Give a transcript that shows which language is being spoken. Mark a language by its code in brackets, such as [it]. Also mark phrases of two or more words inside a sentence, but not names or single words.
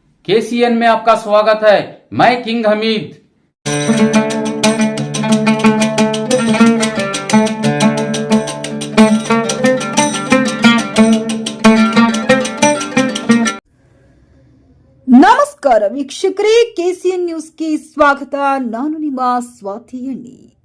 [hi] केसीएन में आपका स्वागत है। मैं किंग हमीद। [kn] ನಮಸ್ಕಾರ ವೀಕ್ಷಕರೇ, ಕೆಸಿಎನ್ ನ್ಯೂಸ್ಗೆ ಸ್ವಾಗತ. ನಾನು ನಿಮ್ಮ ಸ್ವಾತಿ ಎಣ್ಣಿ.